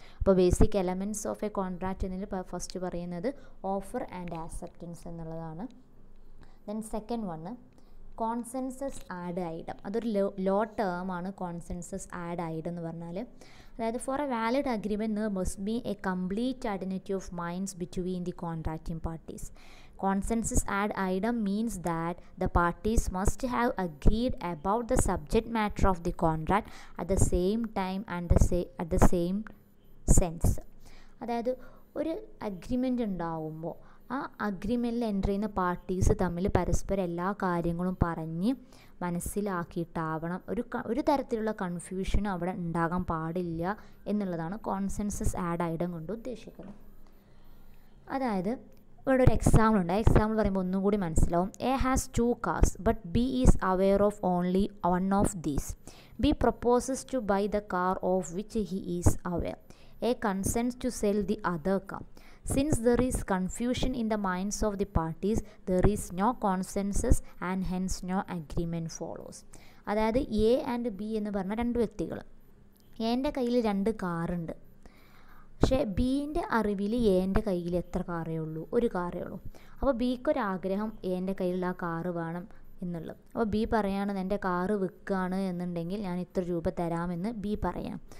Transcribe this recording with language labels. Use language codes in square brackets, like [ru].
[ml] അപ്പോൾ [en] basic elements of a contract [ml] എന്നതിൽ first പറയുന്നത് ഓഫർ ആൻഡ് ആക്സെപ്റ്റൻസ് എന്നുള്ളതാണ്. [en] Then second one consensus ad idem. [ml] അതൊരു ലോ ടേമാണ് കോൺസെൻസസ് ആഡ് ഐഡം എന്ന് പറഞ്ഞാൽ. [en] അതായത് for a valid agreement there must be a complete identity of minds between the contracting parties. Consensus add item means that the parties must have agreed about the subject matter of the contract at the same time and at the same sense. [ml] അതായത് ഒരു agreement ഉണ്ടാവുമ്പോൾ ആ അഗ്രിമെൻറ്റിൽ enter ചെയ്യുന്ന parties തമ്മിൽ പരസ്പരം എല്ലാ കാര്യങ്ങളും പറഞ്ഞ് മനസ്സിലാക്കിയിട്ടാവണം. ഒരു തരത്തിലുള്ള കൺഫ്യൂഷനും അവിടെ ഉണ്ടാകാൻ പാടില്ല എന്നുള്ളതാണ് കോൺസെൻസസ് ആഡ് ഐഡം കൊണ്ട് ഉദ്ദേശിക്കുന്നത്. അതായത് ഇവിടെ ഒരു എക്സാമ്പിൾ ഉണ്ട്. എക്സാമ്പിൾ പറയുമ്പോൾ ഒന്നും കൂടി മനസ്സിലാവും. [en] A has 2 cars but B is aware of only one of these. B proposes to buy the car of which he is aware. A consents to sell the other car. Since there is confusion in the minds of the parties, there is no consensus and hence no agreement follows. [ml] അതായത് A and B എന്ന് പറഞ്ഞ 2 വ്യക്തികൾ. എൻ്റെ കയ്യിൽ 2 കാറുണ്ട്. പക്ഷേ ബീൻ്റെ അറിവിൽ എൻ്റെ കയ്യിൽ എത്ര കാറേ ഉള്ളൂ, ഒരു കാറേ ഉള്ളൂ. അപ്പോൾ ബിക്കൊരാഗ്രഹം എൻ്റെ കയ്യിൽ ആ കാറ് വേണം എന്നുള്ളത്. അപ്പോൾ ബി പറയാണ്, എൻ്റെ കാറ് വിൽക്കുകയാണ് എന്നുണ്ടെങ്കിൽ ഞാൻ ഇത്ര രൂപ തരാമെന്ന് ബി പറയാം.